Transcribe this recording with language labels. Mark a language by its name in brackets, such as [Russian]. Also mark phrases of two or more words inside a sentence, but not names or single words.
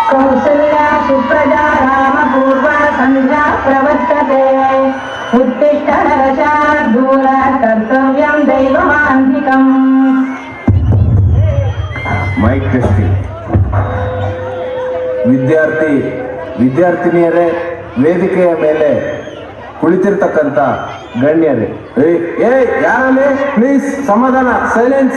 [Sanskrit] कौसल्या सुप्रजा रामपूर्वा संध्या प्रवर्तते उत्तिष्ठ नरशार्दूल कर्तव्यं दैवमान्तिकम्। [English] mic testing. [Kannada] ವಿದ್ಯಾರ್ಥಿನಿಯರೇ, ವೇದಿಕೆಯ ಮೇಲೆ ಕುಳಿತಿರ್ತಕ್ಕಂಥ ಗಣ್ಯರೇ, ಯಾರೇ ಪ್ಲೀಸ್ ಸಮಾಧಾನ, ಸೈಲೆನ್ಸ್.